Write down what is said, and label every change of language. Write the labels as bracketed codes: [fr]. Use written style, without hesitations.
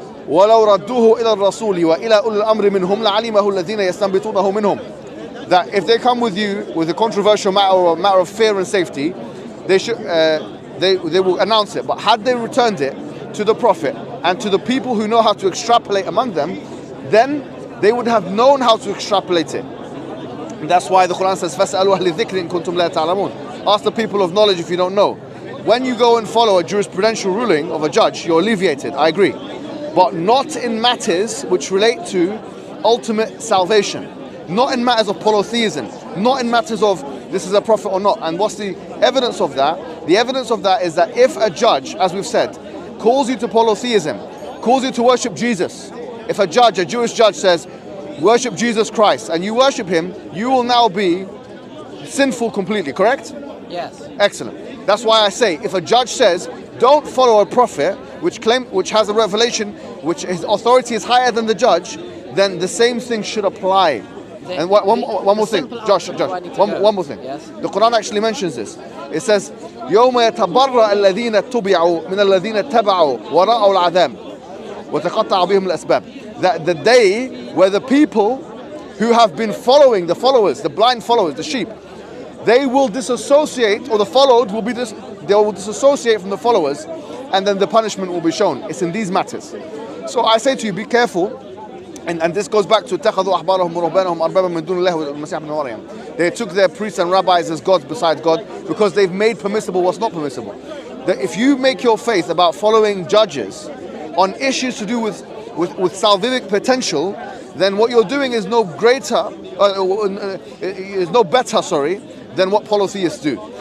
[ar] وَلَوْ رَدُّوهُ إِلَى الرَّسُولِ وَإِلَى أُولِي الْأَمْرِ مِنْهُمْ لَعَلِمَهُ الَّذِينَ يَسْتَنبِطُونَهُ مِنْهُمْ. [en] That if they come with you with a controversial matter or a matter of fear and safety, they should they will announce it. But had they returned it to the Prophet and to the people who know how to extrapolate among them, then they would have known how to extrapolate it. And that's why the Quran says, [ar] فَاسْأَلُوا أَهْلِ الذِّكْرِ إِن كُنتُمْ لَا تَعْلَمُونَ. [en] Ask the people of knowledge if you don't know. When you go and follow a jurisprudential ruling of a judge, you're alleviated, I agree. But not in matters which relate to ultimate salvation. Not in matters of polytheism. Not in matters of this is a prophet or not. And what's the evidence of that? The evidence of that is that if a judge, as we've said, calls you to polytheism, calls you to worship Jesus, if a judge, a Jewish judge says, worship Jesus Christ, and you worship him, you will now be sinful completely, correct? Yes. Excellent. That's why I say, if a judge says, don't follow a prophet which has a revelation, which his authority is higher than the judge, then the same thing should apply. And one more thing, Josh, one more thing. Yes. The Quran actually mentions this. It says, [ar] يوم يتبرأ الذين اتبعوا من الذين اتبعوا ورأوا العذاب وتقطع بهم الأسباب. [en] That the day where the people who have been following, the followers, the blind followers, the sheep, they will disassociate, or the followed will be they will disassociate from the followers, and then the punishment will be shown. It's in these matters. So I say to you, be careful. And this goes back to [ar] اتخذوا أحبارهم ورهبانهم أربابا من دون الله والمسيح ابن مريم. [en] They took their priests and rabbis as gods besides God because they've made permissible what's not permissible. That if you make your faith about following judges on issues to do with salvific potential, then what you're doing is no better, than what polytheists do.